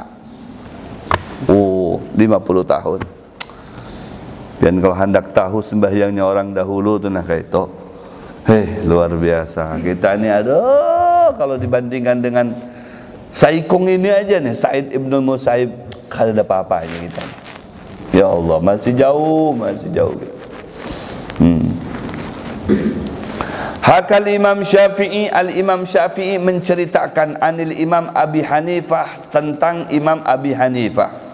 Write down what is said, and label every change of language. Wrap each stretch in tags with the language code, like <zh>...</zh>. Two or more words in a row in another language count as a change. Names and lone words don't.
<id>Oh, 50 tahun. Dan kalau hendak tahu sembahyangnya orang dahulu tuh nah kayak itu. Luar biasa. Kita ini aduh, kalau dibandingkan dengan Saikung ini aja nih,</id> <bjn>Said Ibnu Musayyib, kada ada apa-apanya kita.</bjn> <ar>Ya Allah,</ar> <id>masih jauh.</id> <ar>Hakal Imam Syafi'i, Al-Imam Syafi'i</ar> <id>menceritakan</id> <ar>anil Imam Abi Hanifah,</ar> <id>tentang Imam Abi Hanifah.</id>